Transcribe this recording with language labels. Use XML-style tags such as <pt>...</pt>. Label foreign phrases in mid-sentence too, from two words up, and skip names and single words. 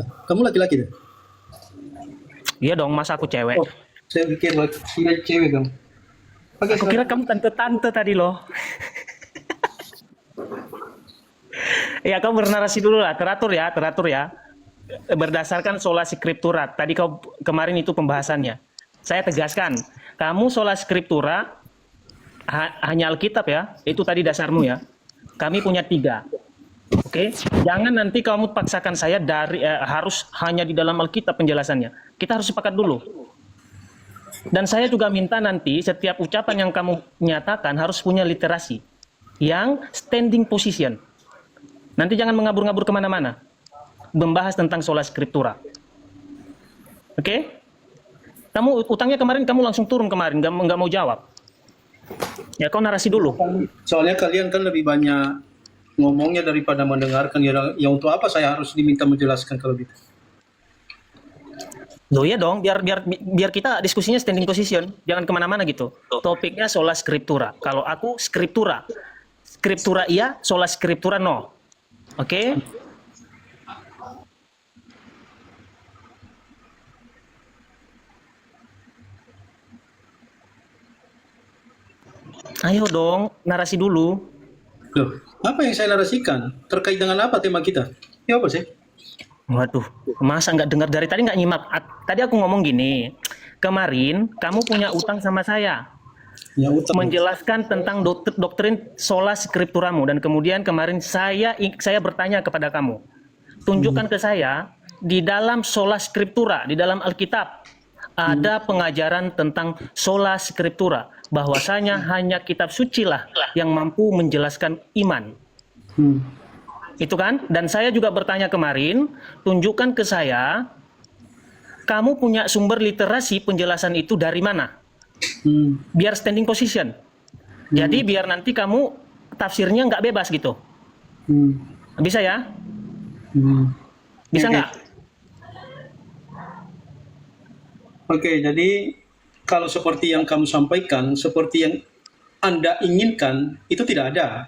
<id>kan? Kamu laki-laki kan? Iya dong, masa aku cewek? Oh, saya pikir kira cewek kamu. Pakai Aku kira seragam. kamu tante-tante tadi loh. Ya kamu bernarasi dulu lah, teratur ya. Berdasarkan</id> <la>sola scriptura.</la> <id>Tadi kau kemarin itu pembahasannya. Saya tegaskan, kamu</id> <la>sola scriptura</la> <id>hanya Alkitab ya, itu tadi dasarmu ya. Kami punya 3. Oke, jangan nanti kamu paksakan saya harus hanya di dalam Alkitab penjelasannya. Kita harus sepakat dulu. Dan saya juga minta nanti setiap ucapan yang kamu nyatakan harus punya literasi yang</id> <en>standing position.</en> <id>Nanti jangan mengabur-ngabur kemana-mana. Membahas tentang</id> <la>sola scriptura.</la> <id>Oke? Kamu utangnya kemarin kamu langsung turun kemarin, nggak mau jawab. Ya kau narasi dulu. Soalnya kalian kan lebih banyak ngomongnya daripada mendengarkan. Ya untuk apa saya harus diminta menjelaskan kalau gitu? Loh ya dong, biar kita diskusinya</id> <en>standing position,</en> <id>jangan kemana-mana gitu. Topiknya</id> <la>sola scriptura.</la> <id>Kalau aku scriptura, scriptura iya,</id> <la>sola scriptura</la> <id>no. Oke? Ayo dong, narasi dulu. Loh, apa yang saya narasikan? Terkait dengan apa tema kita? Ya apa sih? Waduh, masa nggak dengar dari tadi nggak nyimak? Tadi aku ngomong gini, kemarin kamu punya utang sama saya, Ya utang. menjelaskan tentang doktrin</id> <la>sola scripturamu,</la> <id>dan kemudian kemarin saya bertanya kepada kamu, tunjukkan ke saya di dalam</id> <la>sola scriptura,</la> <id>di dalam Alkitab ada pengajaran tentang</id> <la>sola scriptura,</la> <id>bahwasanya hanya kitab suci lah yang mampu menjelaskan iman. Hmm. Itu kan? Dan saya juga bertanya kemarin, tunjukkan ke saya, kamu punya sumber literasi penjelasan itu dari mana? Hmm. Biar</id> <en>standing position.</en> <id>Jadi biar nanti kamu tafsirnya nggak bebas gitu. Hmm. Bisa ya? Hmm. Bisa Oke. nggak? Oke, jadi kalau seperti yang kamu sampaikan, seperti yang Anda inginkan, itu tidak ada.</id>